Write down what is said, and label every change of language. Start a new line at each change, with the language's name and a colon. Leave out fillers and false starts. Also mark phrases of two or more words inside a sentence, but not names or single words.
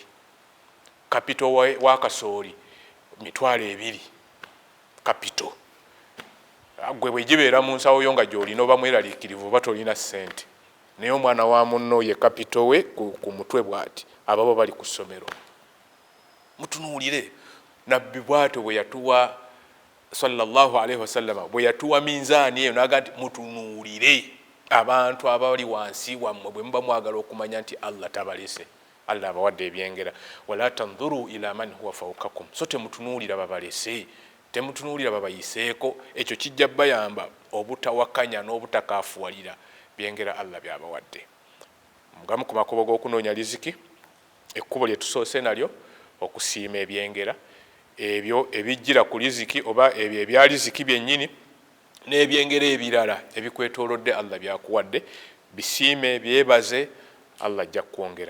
Ganda: Kapito wa kasooli 2,000 kapito. Gwe bwe gibeera mu nsawo yo nga gy'olina oba mweraliikirivu oba tolina ssente, naye omwana wa munno ye kapito we ku mutwe bw'ati, ababo bali ku ssomero. Mutunuulire nabbi bw'atyo bwe yatuwa
Arabic: صلى الله عليه وسلم,
Ganda: bwe yatuwa minzaani eyo n'aga nti mutunuulire abantu abali wansi wammwe bwe muba mwagala okumanya nti Allah tabalese, Allah abawadde ebyengera.
Arabic: ولا تنظروا إلى من هو فوقكم,
Ganda: so temutunuulira babalese, temutunuulira babayiseeko. Ekyo kijja bayamba obutawakanya n'obutakaafuwalira byengera Allah byabawadde. Mugamu ku makubo g'okunoonya riziki, ekkubo lye tusoose nalyo okusiima ebyengera ebyo ebijjira ku riziki oba ebyo ebya riziki byennyini n'ebyengera ebirala ebikwetoolodde Allah byakuwadde, bisiime byebaze, Allah ajja kwongera.